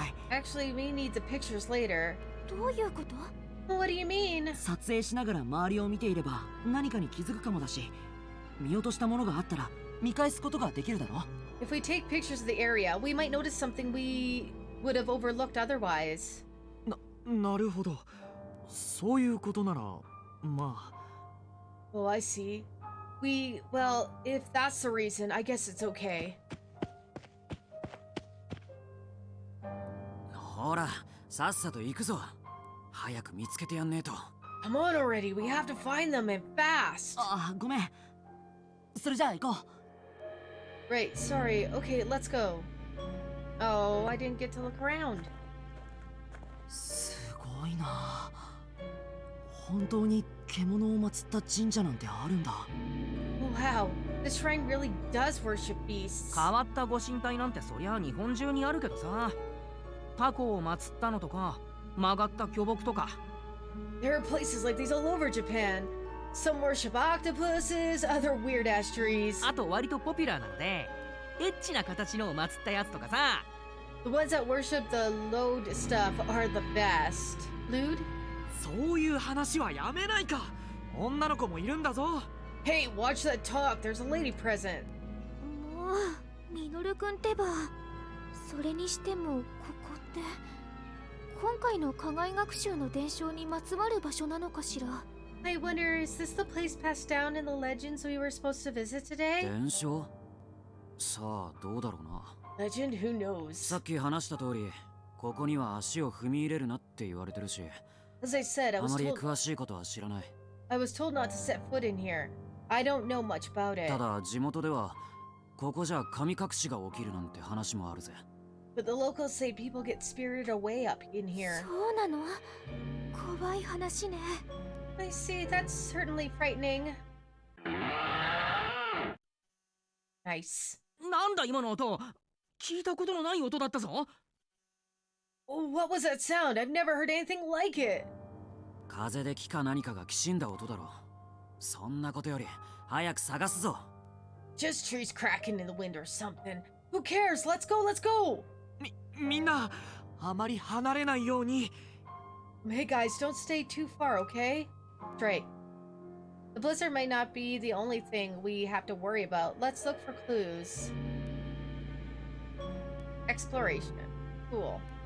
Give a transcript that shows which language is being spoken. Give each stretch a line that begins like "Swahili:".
English: Actually, we need the pictures later.
Japanese: どういうこと？
English: What do you mean?
Japanese: 撮影しながら周りを見ていれば何かに気づくかもだし、見落としたものがあったら見返すことができるだろ。
English: If we take pictures of the area, we might notice something we would have overlooked otherwise.
Japanese: なるほど。そういうことなら、まあ。
English: Oh, I see. Well, if that's the reason, I guess it's okay.
Japanese: ほら、さっさと行くぞ。早く見つけてやんねえと。
English: Come on already, we have to find them and fast.
Japanese: あ、ごめん。それじゃあ行こう。
English: Right, sorry. Okay, let's go. Oh, I didn't get to look around.
Japanese: すごいな。本当に獣を祀った神社なんてあるんだ。
English: Oh, wow. This shrine really does worship beasts.
Japanese: 変わったご神体なんてそりゃ日本中にあるけどさ。タコを祀ったのとか、曲がった巨木とか。
English: There are places like these all over Japan. Some worship octopuses, other weird-ass trees.
Japanese: あと割とポピュラーなので、エッチな形のを祀ったやつとかさ。
English: The ones that worship the lewd stuff are the best. Lewd?
Japanese: そういう話はやめないか。女の子もいるんだぞ。
English: Hey, watch that talk. There's a lady present.
Japanese: もう、ミノルくんってば。それにしても、ここって。今回の課外学習の伝承にまつわる場所なのかしら。
English: I wonder, is this the place passed down in the legends we were supposed to visit today?
Japanese: 伝承？さあ、どうだろうな。
English: Legend? Who knows?
Japanese: さっき話した通り、ここには足を踏み入れるなって言われてるし、
English: As I said,
Japanese: あまり詳しいことは知らない。
English: I was told not to set foot in here. I don't know much about it.
Japanese: ただ、地元では、ここじゃ神隠しが起きるなんて話もあるぜ。
English: But the locals say people get spirited away up in here.
Japanese: そうなの？怖い話ね。
English: I see, that's certainly frightening. Nice.
Japanese: なんだ今の音。聞いたことのない音だったぞ。
English: Oh, what was that sound? I've never heard anything like it.
Japanese: 風で木か何かがきしんだ音だろう。そんなことより、早く探すぞ。
English: Just trees cracking in the wind or something. Who cares? Let's go, let's go!
Japanese: みんな、あまり離れないように。
English: Hey guys, don't stay too far, okay? Straight. The blizzard might not be the only thing we have to worry about. Let's look for clues. Exploration. Cool.